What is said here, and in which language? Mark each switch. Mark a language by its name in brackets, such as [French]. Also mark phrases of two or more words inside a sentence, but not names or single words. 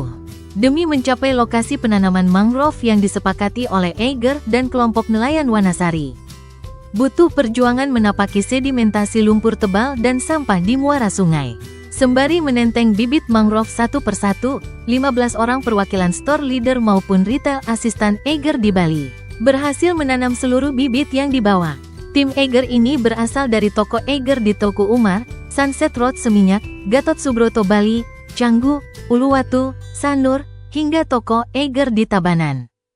[Indonesian] Demi mencapai lokasi penanaman mangrove yang disepakati oleh Eiger dan kelompok nelayan Wanasari, butuh perjuangan menapaki sedimentasi lumpur tebal dan sampah di muara sungai. Sembari menenteng bibit mangrove satu persatu, 15 orang perwakilan [English] store leader [Indonesian] maupun retail asistan Eiger di Bali berhasil menanam seluruh bibit yang dibawa. Tim Eiger ini berasal dari toko Eiger di Teuku Umar, Sunset Road Seminyak, Gatot Subroto Bali, Canggu, Uluwatu, Sanur, hingga toko Eiger di Tabanan.